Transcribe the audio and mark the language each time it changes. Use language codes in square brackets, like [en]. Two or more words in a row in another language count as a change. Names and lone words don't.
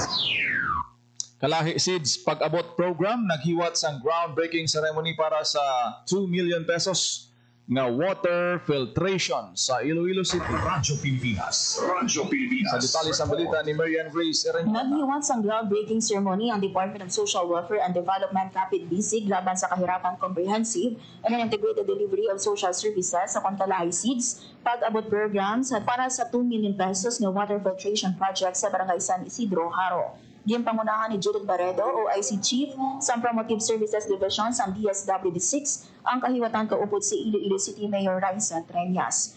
[hil] Kalahi Seeds Pag-abot Program naghiwat sang [en] groundbreaking ceremony [hil] para sa 2 million pesos nga [en] water filtration [hil] sa Iloilo City. Radyo Pilipinas. Radyo Pilipinas. Sa detalye sa balita ni Marian Grace Ereñata. Naghiwat sang [en] groundbreaking ceremony [hil] ang Department of Social Welfare and Development Kapit BC laban sa kahirapan [en] comprehensive and integrated delivery of social services [hil] sa Kalahi Seeds Pag-abot Programs para sa 2 million pesos nga [en] water filtration project [hil] sa Barangay San Isidro, Haro. Ginpangunahan ni Judith Barredo, OIC Chief sa Promotive Services Division sa DSWD6 ang kahiwatan kaupod si Iloilo City Mayor Raisa Treñas.